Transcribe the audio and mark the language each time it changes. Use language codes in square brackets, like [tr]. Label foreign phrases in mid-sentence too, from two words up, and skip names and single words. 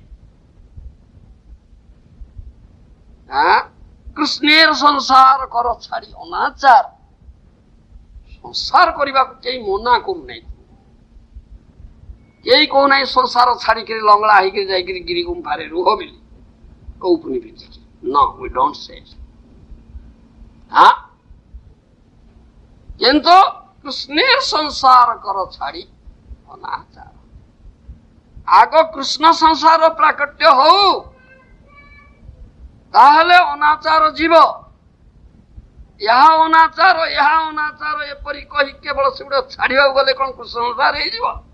[or] କୃଷ୍ଣେର ସଂସାର କର ଛାଡି ଅନାଚାର। ସଂସାର କରିବାକୁ କେହି ମନା କରୁନାହିଁ, କେହି କହୁନାହିଁ ସଂସାର ଛାଡିକିରି ଲଙ୍ଗଳା ହେଇକିରି ଯାଇକିରି ଗିରି ଗୁମ୍ଫାରେ ରୁହ ବୋଲି କହୁନି ପିନ୍ଧିକି। [en] No, we don't say it. [or] କିନ୍ତୁ କୃଷ୍ଣେର ସଂସାର କର ଛାଡି ଅନାଚାର। ଆଗ କୃଷ୍ଣ ସଂସାର ପ୍ରାକଟ୍ୟ ହଉ, ତାହେଲେ ଅନାଚାର ଯିବ। ଏହା ଅନାଚାର ଏପରି କହି କେବଳ ସେଗୁଡା ଛାଡିବାକୁ ଗଲେ କଣ କୃଷ୍ଣ ସଂସାର ହେଇଯିବ?